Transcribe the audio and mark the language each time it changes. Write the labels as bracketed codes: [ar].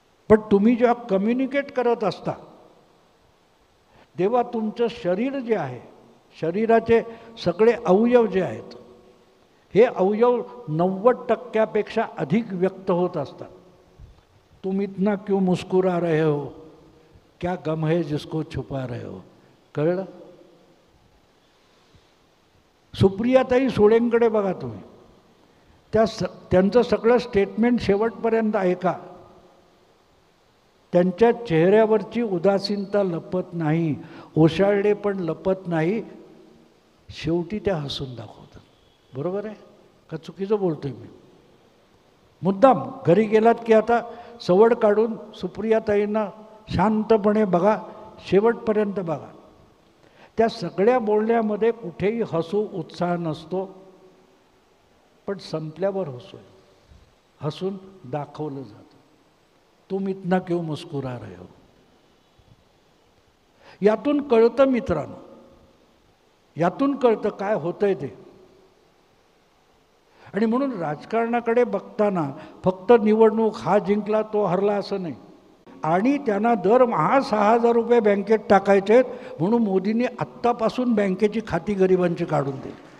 [mr] पण तुम्ही जेव्हा कम्युनिकेट करत असता तेव्हा तुमचं शरीर जे आहे, शरीराचे सगळे अवयव जे आहेत, हे अवयव 90% अधिक व्यक्त होत असतात. [hi] तुम इतना क्यों मुस्कुरा रहे हो, क्या गम है जिसको छुपा रहे हो. [mr] कळलं? सुप्रियाताई सुळेंकडे बघा तुम्ही, त्यांचं सगळं स्टेटमेंट शेवटपर्यंत ऐका. त्यांच्या चेहऱ्यावरची उदासीनता लपत नाही, ओशाळणे पण लपत नाही. शेवटी त्या हसून दाखवतात. बरोबर आहे का चुकीचं बोलतोय मी? मुद्दाम घरी गेलात की आता सवड काढून सुप्रियाताईंना शांतपणे बघा, शेवटपर्यंत बघा. त्या सगळ्या बोलण्यामध्ये कुठेही हसू उत्साह नसतो, पण संपल्यावर हसून दाखवलं जातं. [hi] तुम इतना क्यों मुस्कुरा रहे हो. [mr] यातून कळतं मित्रांनो, यातून कळतं काय होतंय ते. आणि म्हणून राजकारणाकडे बघताना फक्त निवडणूक हा जिंकला तो हरला असं नाही. आणि त्यांना दरमहा 6,000 रुपये बँकेत टाकायचे आहेत म्हणून मोदींनी आत्तापासून बँकेची खाती गरिबांची काढून दिली.